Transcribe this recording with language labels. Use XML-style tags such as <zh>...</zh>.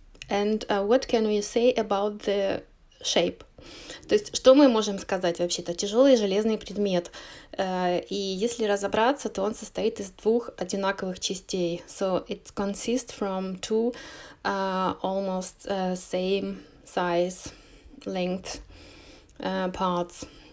<en>And what can we say about the shape?</en> <ru>То есть, что мы можем сказать вообще-то? Тяжелый железный предмет. И если разобраться, то он состоит из двух одинаковых частей.</ru> <en>So it consists from two almost same size, length parts.</en>